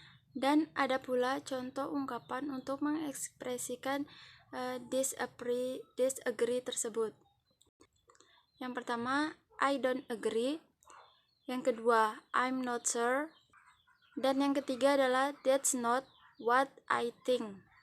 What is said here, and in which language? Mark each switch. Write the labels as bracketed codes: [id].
[id] Dan ada pula contoh ungkapan untuk mengekspresikan disagree tersebut. Yang pertama, [en] I don't agree. [id] Yang kedua, [en] I'm not sure. [id] Dan yang ketiga adalah [en] that's not what I think.